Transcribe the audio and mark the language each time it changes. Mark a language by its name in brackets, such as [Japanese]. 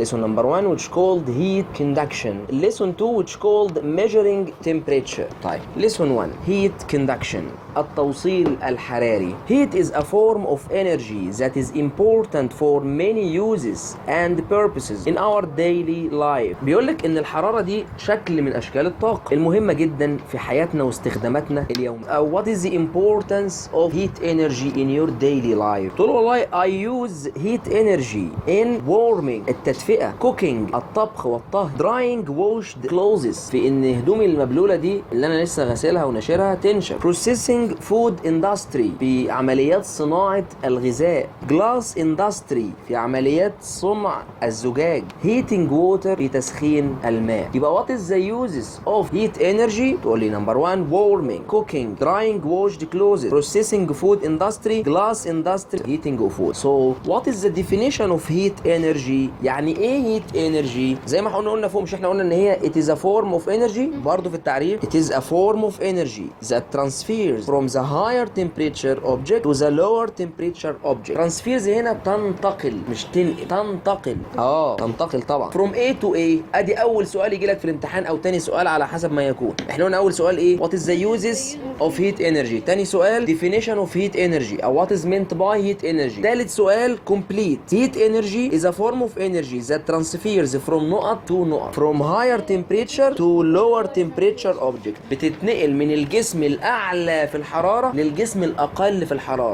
[English] Lesson number 1 which called heat conduction. Lesson 2 which called measuring temperature. [Arabic] طيب [English] lesson 1 heat conduction [Arabic] التوصيل الحراري. [English] Heat is a form of energy that is important for many uses and purposes in our daily life. [Arabic] بيقولك ان الحرارة دي شكل من اشكال الطاقة المهمة جدا في حياتنا واستخداماتنا اليومية. [English] What is the importance of heat energy in your daily life؟ [Arabic] تقول والله [English] I use heat energy in warming [Arabic] التدفئة، [English] cooking [Arabic] الطبخ والطهي، [English] drying washed clothes [Arabic] في ان هدومي المبلولة دي اللي انا لسه غسلها ونشرها تنشف، [English] processing food industry [Arabic] في عمليات صناعة الغذاء، [English] glass industry [Arabic] في عمليات صنع الزجاج، [English] heating water [Arabic] في تسخين الماء. يبقى [English] what is the uses of heat energy؟ [Arabic] تقول لي [English] number 1 warming, cooking, drying washed clothes, processing food industry, glass industry, heating of food. So what is the definition of heat energy؟ [Arabic] يعني ايه [English] heat energy؟ [Arabic] زي ما قلنا فوق، مش احنا قلنا ان هي [English] it is a form of energy؟ [Arabic] برضه في التعريف [English] it is a form of energy that transfers from the higher temperature object to the lower temperature object. transfers [Arabic] هنا تنتقل مش تنقل، تنتقل تنتقل طبعا [English] from A to A. [Arabic] ادي اول سؤال يجي لك في الامتحان او تاني سؤال على حسب ما يكون. احنا قلنا اول سؤال ايه؟ [English] what is the uses of heat energy. [Arabic] تاني سؤال [English] definition of heat energy او what is meant by heat energy. [Arabic] تالت سؤال [English] complete. heat energy is a form of energy that transfers from [Arabic] نقط [English] to نقط from higher temperature to lower temperature object. [Arabic] بتتنقل من الجسم الاعلى في الحرارة للجسم الاقل في الحرارة.